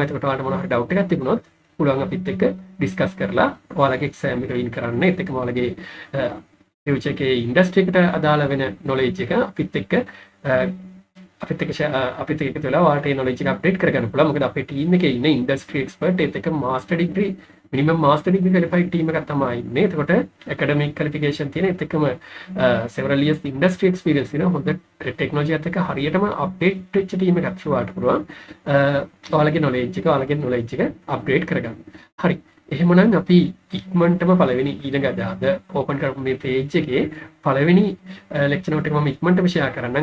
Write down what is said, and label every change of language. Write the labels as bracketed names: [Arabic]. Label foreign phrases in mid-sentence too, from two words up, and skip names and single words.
[Sinhala] එතකොට ඔයාලට මොනවා හරි doubt එකක් තිබුණොත් පුළුවන් අපිත් එක්ක discuss කරලා ඔයාලගේ exam එක win කරන්න. ඒත් එක්කම ඔයාලගේ future එකේ industry එකට අදාළ වෙන knowledge එක අපිත් එක්ක අපිත් එක්ක වෙලා ඔයාලට ඒ knowledge එක update කරගන්න පුළුවන්. මොකද අපේ team එකේ ඉන්න [English] industry expert [Sinhala] ඒත් එක්ක [English] master degree minimum master degree qualified team [Sinhala] එකක් තමයි ඉන්නේ. එතකොට [English] academic qualification [Sinhala] තියෙන ඒත් එක්කම [English] several years industry experience [Sinhala] තියෙන හොඳ technology එකත් එක්ක හරියටම update වෙච්ච team එකක් ශුවාට පුළුවන්. ඔයාලගේ knowledge එක upgrade කරගන්න. හරි. එහෙමනම් අපි ඉක්මනටම පළවෙනි ඊළඟ අද open කරපු මේ page එකේ පළවෙනි [English] lecture note [Sinhala] එක මම ඉක්මනටම share කරන්නම්.